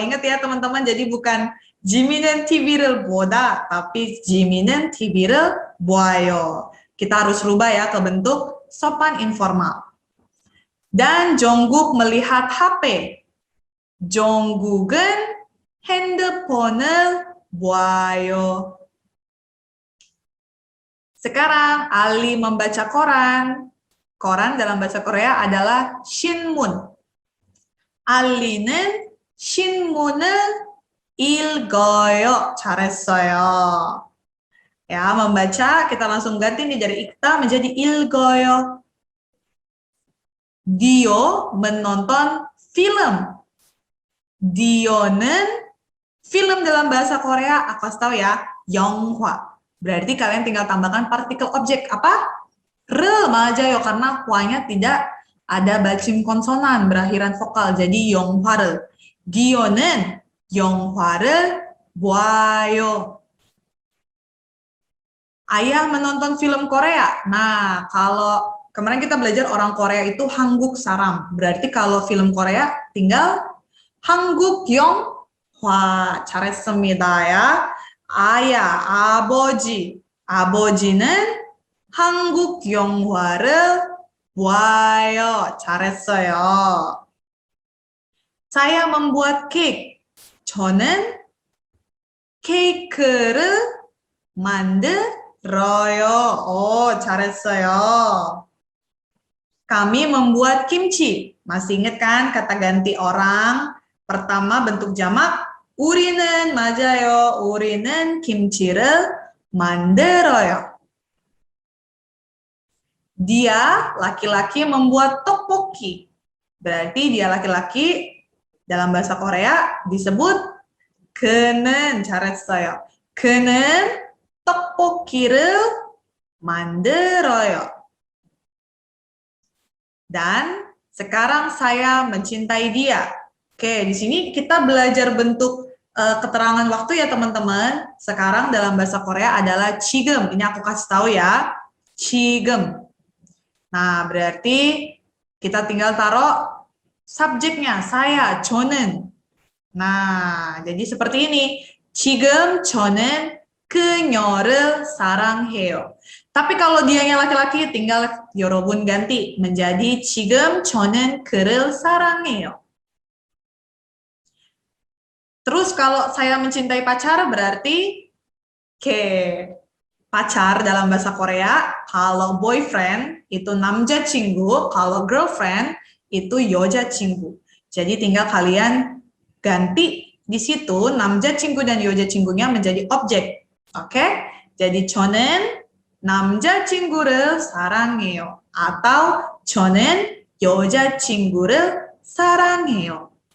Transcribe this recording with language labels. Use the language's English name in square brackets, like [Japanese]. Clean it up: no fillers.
[Indonesian] Ingat ya teman-teman, jadi bukan [Korean] Jimin은 TV를 보다, [Indonesian] tapi [Korean] Jimin은 TV를 봐요. [Indonesian] Kita harus rubah ya ke bentuk sopan informal. Dan Jongkook melihat HP. [Korean] Jongkook은 핸드폰을 봐요. [Indonesian] Sekarang Ali membaca koran. Koran dalam bahasa Korea adalah 신문. [Korean] 알리는 신문을 읽어요. 잘했어요. [Indonesian] Ya, membaca, kita langsung ganti nih dari ikta menjadi [Korean] 읽어요. [Indonesian] Dio menonton film. Dio는 film dalam bahasa Korea, aku kasih tahu ya, 영화. Berarti kalian tinggal tambahkan partikel objek apa? Re, [Korean] 맞아요, [Indonesian] karena hwa-nya tidak ada basim konsonan berakhiran vokal, jadi [Korean] 영화를. Dio는 영화를 봐요. [Indonesian] Ayah menonton film Korea. Nah, kalau kemarin kita belajar orang Korea itu [Korean] 한국 사람. [Indonesian] Berarti kalau film Korea tinggal [Korean] 한국 영화. 잘했습니다 [Indonesian] ya. Ayah, 아버지. [Korean] 아버지는 한국 영화를 봐요. 잘했어요. [Indonesian] Saya membuat cake. [Korean] 저는 케이크를 만들어요. 잘했어요. [Indonesian] Kami membuat kimchi. Masih ingat kan kata ganti orang? Pertama bentuk jamak [Korean] 우리는 맞아요. 우리는 김치를 만들어요. [Indonesian] Dia laki-laki membuat tteokbokki. Berarti dia laki-laki dalam bahasa Korea disebut [Korean] 그는 잘했어요. 그는 떡볶이를 만들어요. [Indonesian] Dan sekarang saya mencintai dia. Oke, di sini kita belajar bentuk keterangan waktu ya teman-teman. Sekarang dalam bahasa Korea adalah 지금. Ini aku kasih tahu ya. 지금. Nah, berarti kita tinggal taruh subjeknya, saya, 저는. Nah, jadi seperti ini. [Korean] 지금 저는 그녀를 사랑해요. [Indonesian] Tapi kalau dianya laki-laki, tinggal 여러분 ganti menjadi [Korean] 지금 저는 그를 사랑해요. [Indonesian] Terus kalau saya mencintai pacar berarti pacar dalam bahasa Korea, kalau boyfriend itu 남자친구, kalau girlfriend itu 여자친구. Jadi tinggal kalian ganti di situ 남자친구 dan 여자친구nya menjadi objek. Oke? Jadi [Korean] 저는 남자친구를 사랑해요. atau 저는 여자친구를 사랑해요.